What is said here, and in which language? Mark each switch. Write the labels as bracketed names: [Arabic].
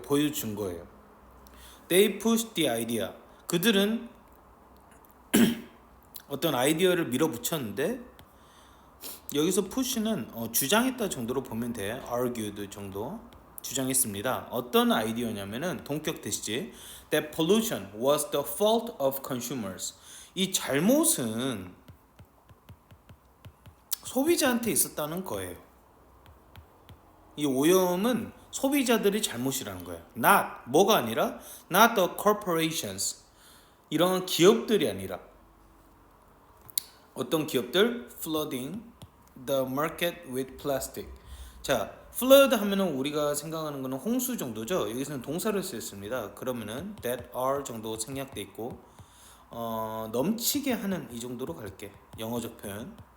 [Korean] 보여준 거예요. [English] They pushed the idea. [Korean] 그들은 어떤 아이디어를 밀어붙였는데 여기서 push는 주장했다 정도로 보면 돼. argued 정도 주장했습니다. 어떤 아이디어냐면은 동격 대시지. [English] That pollution was the fault of consumers. [Korean] 이 잘못은 소비자한테 있었다는 거예요. 이 오염은 소비자들이 잘못이라는 거예요. [English] Not [Korean] 뭐가 아니라 [English] not the corporations. [Korean] 이런 기업들이 아니라 어떤 기업들 [English] flooding the market with plastic. [Korean] 자, flood 하면은 우리가 생각하는 거는 홍수 정도죠. 여기서는 동사를 쓰였습니다. 그러면은 that are 정도 생략돼 있고 넘치게 하는 이 정도로 갈게. 영어적 표현.